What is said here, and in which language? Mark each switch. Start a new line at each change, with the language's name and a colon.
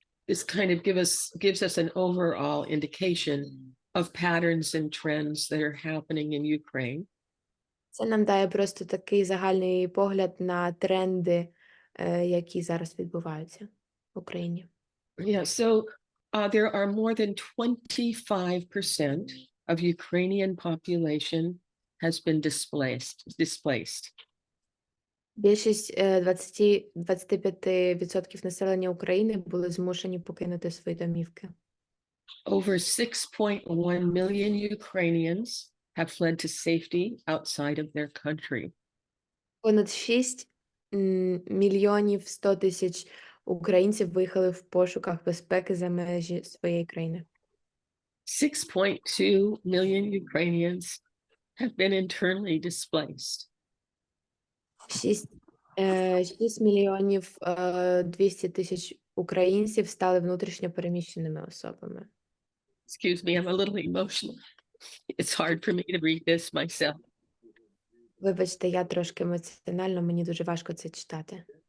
English: this kind of gives us an overall indication of patterns and trends that are happening in Ukraine.
Ukrainian: Це нам дає просто такий загальний погляд на тренди, які зараз відбуваються в Україні.
English: Yeah, so there are more than 25% of Ukrainian population has been displaced.
Ukrainian: Більшість 25% населення України були змушені покинути свої домівки.
English: Over 6.1 million Ukrainians have fled to safety outside of their country.
Ukrainian: Понад 6 мільйонів 100 тисяч українців виїхали в пошуках безпеки за межі своєї країни.
English: 6.2 million Ukrainians have been internally displaced.
Ukrainian: 6 мільйонів 200 тисяч українців стали внутрішньо переміщеними особами.
English: Excuse me, I'm a little emotional. It's hard for me to read this myself.
Ukrainian: Вибачте, я трошки емоціонально, мені дуже важко це читати.